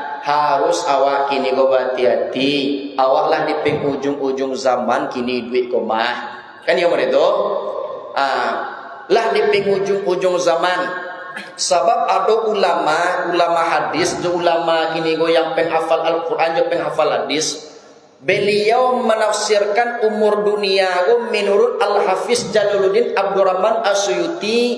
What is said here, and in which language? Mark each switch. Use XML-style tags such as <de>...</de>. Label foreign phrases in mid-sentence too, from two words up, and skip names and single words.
<min>Harus awak kini go hati-hati. Awak lah di penghujung-ujung zaman kini duit komah. Kan ya itu? Lah di penghujung-ujung zaman. Sebab ada ulama hadis, ulama kini go yang penghafal Al-Quran, yang penghafal hadis.</min> <id>Beliau menafsirkan umur dunia menurut Al-Hafiz Jalaluddin Abdurrahman As-Suyuti.</id>